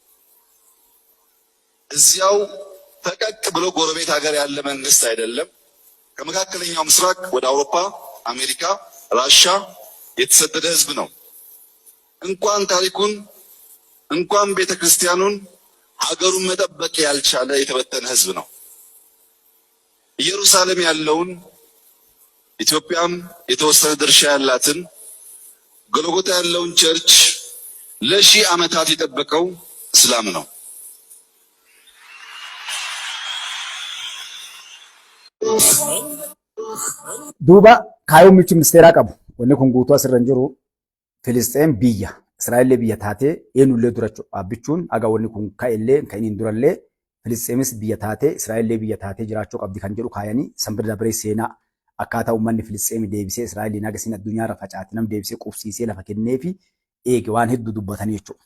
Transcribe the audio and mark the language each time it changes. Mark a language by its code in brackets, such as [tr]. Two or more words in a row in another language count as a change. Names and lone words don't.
[am] እዚያው ፈቀቅ ብሎ ጎረቤት ሀገር ያለ መንግስት አይደለም። ከመካከለኛው ምስራቅ ወደ አውሮፓ፣ አሜሪካ፣ ራሻ የተሰደደ ህዝብ ነው። እንኳን ታሪኩን እንኳን ቤተክርስቲያኑን ሀገሩን መጠበቅ ያልቻለ የተበተነ ህዝብ ነው። ኢየሩሳሌም ያለውን ኢትዮጵያም የተወሰነ ድርሻ ያላትን ጎልጎታ ያለውን ቸርች ለሺህ ዓመታት የጠበቀው እስላም ነው። [om] Duuba kaayoon muummichi ministeeraa qabu wanni kun guutuu asirra hin jiru Filisxeen biyya Israa'ellee biyya taatee eenyullee dura dhaabbichuun aga wanni kun ka'ellee kan inni durallee Filisxeenis biyya taatee Israa'ellee biyya taatee jiraachuu qabdi kan jedhu kaayanii sanbira dabaree seenaa akkaataa uummanni Filisxeen deebisee Israa'eliin agasiin addunyaarra facaate nam deebisee qubsiisee lafa kennee fi eege waan hedduu dubbatanii jechuudha.